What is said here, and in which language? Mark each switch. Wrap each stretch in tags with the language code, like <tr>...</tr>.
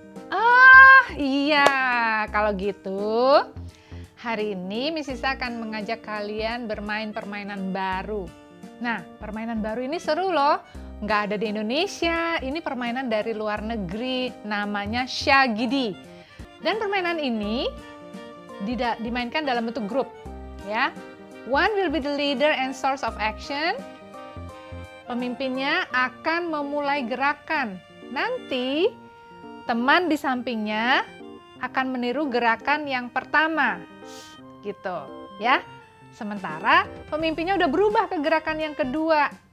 <id>Oh iya, kalau gitu hari ini Miss Isa akan mengajak kalian bermain permainan baru. Nah, permainan baru ini seru loh. Nggak ada di Indonesia, ini permainan dari luar negeri, namanya Shagidi. Dan permainan ini dimainkan dalam bentuk grup, ya.</id> <en>One will be the leader and source of action.</en> <id>Pemimpinnya akan memulai gerakan. Nanti teman di sampingnya akan meniru gerakan yang pertama, gitu, ya. Sementara pemimpinnya udah berubah ke gerakan yang kedua.</id>